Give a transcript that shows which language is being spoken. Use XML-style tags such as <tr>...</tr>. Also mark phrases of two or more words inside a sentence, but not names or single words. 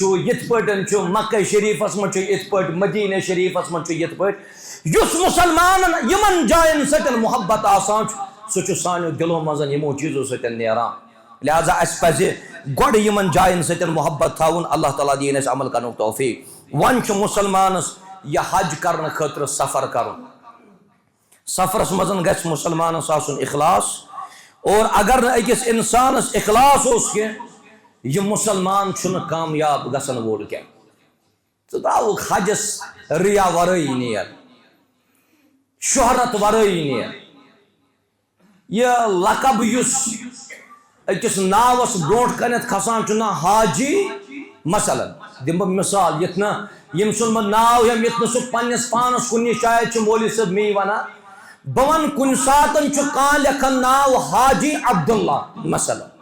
<ks>چھُ یِتھ پٲٹھۍ چھُ مکہ شریفس منٛز چھُ یِتھ پٲٹھۍ مدینہ شریفس منٛز چھُ یِتھ پٲٹھۍ یُس مسلمانن یمن جاین سۭتۍ محبت آسان چھُ سُہ چھُ سانیو دلو منٛز یمو چیٖزو سۭتۍ نیران لہذا اسہِ پزِ گۄڈٕ یمن جاین سۭتۍ محبت تھاوُن اللہ تعالیٰ دِیِن اسہِ عمل کرنُک توفیق وۄنۍ چھُ مُسلمانس یہ حج کرنہٕ خٲطرٕ سفر کرُن سفرس منٛز گژھِ مُسلمانس آسُن اخلاص اور اگر نہٕ أکِس انسانس اخلاص اوس کینٛہہ یہ مسلمان چھن کامیاب گژھن وول کیا ژٕ تراوُکھ حجس ریا ورٲیی نیر شہرت ورٲیی نیر یہ لقب یُس أکِس ناوس برونٛٹھ کنٮ۪تھ کھسان چھُ نا حاجی مثلاً دِمہٕ بہٕ مثال یتھ نہٕ ییٚمۍ سُنٛد بہٕ ناو ہٮ۪مہٕ یتھ نہٕ سُہ پننِس پانس کُنہِ شاید چھُ مولوی صٲب مے ونان بہٕ ونہٕ کُنہِ ساتہٕ چھُ کانٛہہ لیکھان ناو حاجی عبداللہ مثلاً</ks>